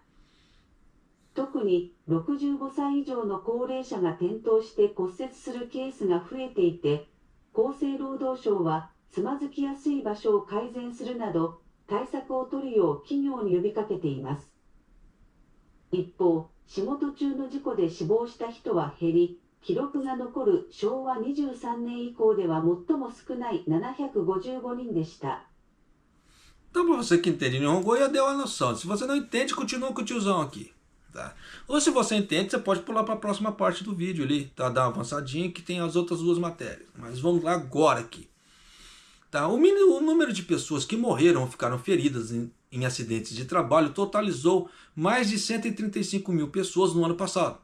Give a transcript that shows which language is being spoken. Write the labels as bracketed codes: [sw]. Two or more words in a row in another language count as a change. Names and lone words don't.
[ja] 特に65歳以上の高齢者が転倒して骨折するケースが増えていて、厚生労働省はつまずきやすい場所を改善するなど対策を取るよう企業に呼びかけています。一方、仕事中の事故で死亡した人は減り、記録が残る昭和23年以降では最も少ない755人でした。 [pt] Então, para você que entende Nihongo, já deu a noção. Se você não entende, continua com o tiozão aqui. Tá? Ou se você entende, você pode pular para a próxima parte do vídeo ali, tá? Dar uma avançadinha que tem as outras duas matérias. Mas vamos lá agora aqui. Tá? O número de pessoas que morreram ou ficaram feridas em acidentes de trabalho totalizou mais de 135 mil pessoas no ano passado.